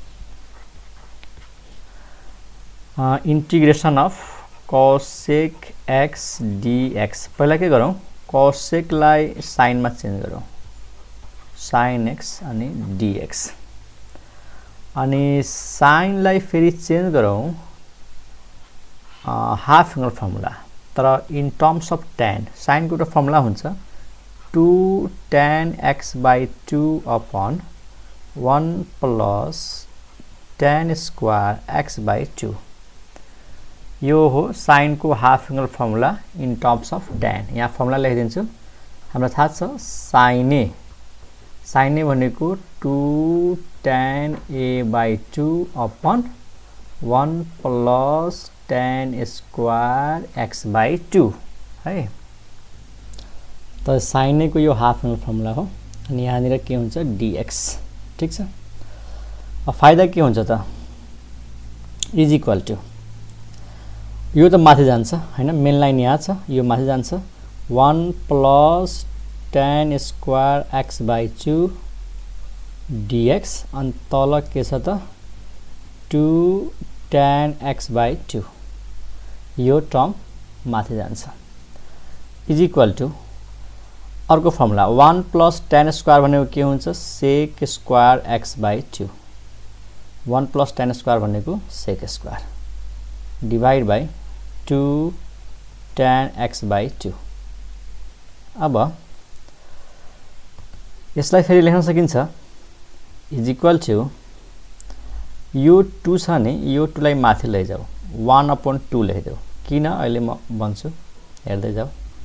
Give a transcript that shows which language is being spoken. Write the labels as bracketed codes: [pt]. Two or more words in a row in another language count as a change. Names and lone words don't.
[en] integration of cosec x dx [ne] पहिला के गरौं cosec लाई sin मा चेन्ज गरौं sin x अनि dx अनि sin लाई फेरि चेन्ज गरौं [en] half angle formula [ne] तर [en] in terms of tan [ne] sin को फर्मुला हुन्छ [en] 2 tan x by 2 upon 1 plus tan square x by 2 [ne] यो हो sin को [en] half angle formula in terms of tan [ne] यहाँ फर्मुला लेखिदिन्छु हामीलाई थाहा छ [en] sin a भनेको 2 tan a by 2 upon 1 plus tan square x by 2 है [ne] त sin a को यो [en] half angle formula [ne] हो अनि यहाँनिर के हुन्छ dx ठीक छ अब फाइदा के हुन्छ त [en] is equal to [ne] यो त माथि जान्छ हैन [en] main line [ne] यहाँ छ यो माथि जान्छ [en] 1 plus tan square x by 2 dx [ne] अनि तल के छ त [en] 2 tan x by 2 [ne] यो टर्म माथि जान्छ [en] is equal to [ne] अर्को फर्मुला [en] 1 plus tan square [ne] भनेको के हुन्छ [en] sec square x by 2 1 plus tan square भनेको sec square divide by 2 tan x by 2 अब [ne] यसलाई फेरि लेख्न सकिन्छ [en] is equal to [ne] यो 2 छ नि यो 2 लाई माथि लैजाऊ 1/2 लेखिदेऊ किन अहिले म भन्छु हेर्दै जाऊ